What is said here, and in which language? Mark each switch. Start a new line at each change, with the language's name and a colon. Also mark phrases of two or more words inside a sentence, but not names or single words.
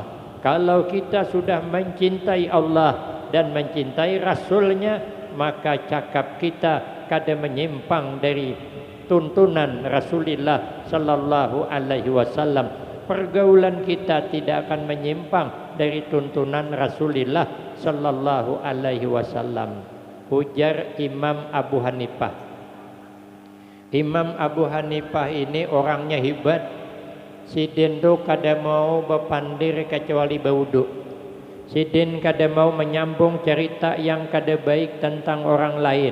Indonesian: Kalau kita sudah mencintai Allah dan mencintai Rasulnya, maka cakap kita kada menyimpang dari tuntunan Rasulullah
Arabic: صلى الله عليه وسلم.
Indonesian: Pergaulan kita tidak akan menyimpang dari tuntunan Rasulullah
Arabic: صلى الله عليه وسلم.
Indonesian: Ujar Imam Abu Hanifah. Imam Abu Hanifah ini orangnya hebat.
Banjar: Sidin tu kada mau berpandir kecuali bauduk. Sidin kada mau menyambung cerita yang kada baik tentang orang lain.